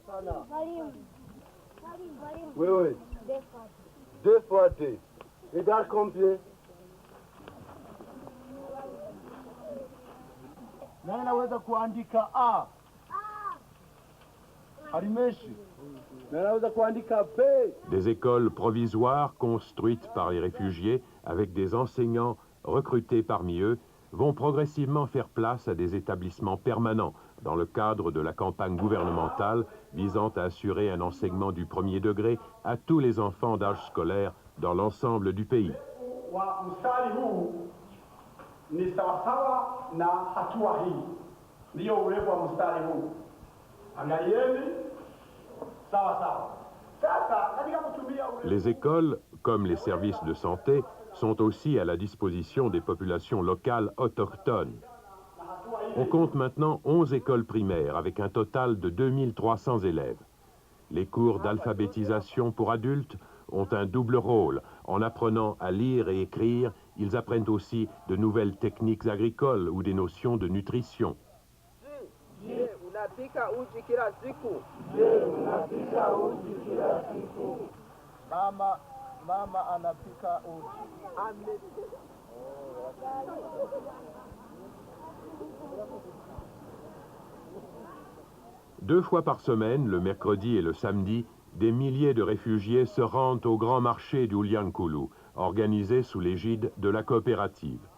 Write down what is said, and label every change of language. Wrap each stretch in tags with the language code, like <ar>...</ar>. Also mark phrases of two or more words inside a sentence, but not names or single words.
<fr>Oui, oui. 2 fois 2. Regarde combien.</fr> <sw>Nani naweza kuandika A? Harimeshi. Nani naweza kuandika B?</sw> <fr>Des écoles provisoires construites par les réfugiés avec des enseignants recrutés parmi eux vont progressivement faire place à des établissements permanents dans le cadre de la campagne gouvernementale visant à assurer un enseignement du premier degré à tous les enfants d'âge scolaire dans l'ensemble du pays.</fr> <sw>Mstari huu ni sawasawa na hatua hii, ndiyo urefu wa mstari huu. Angalieni sawasawa. Sasa katika kutumia</sw> <fr>Les écoles, comme les services de santé, sont aussi à la disposition des populations locales autochtones. On compte maintenant 11 écoles primaires avec un total de 2300 élèves. Les cours d'alphabétisation pour adultes ont un double rôle. En apprenant à lire et écrire, ils apprennent aussi de nouvelles techniques agricoles ou des notions de nutrition.</fr> <sw>Mama anapika uji.</sw> <fr>2 fois par semaine, le mercredi et le samedi, des milliers de réfugiés se rendent au grand marché d'Ulyankulu, organisé sous l'égide de la coopérative.</fr>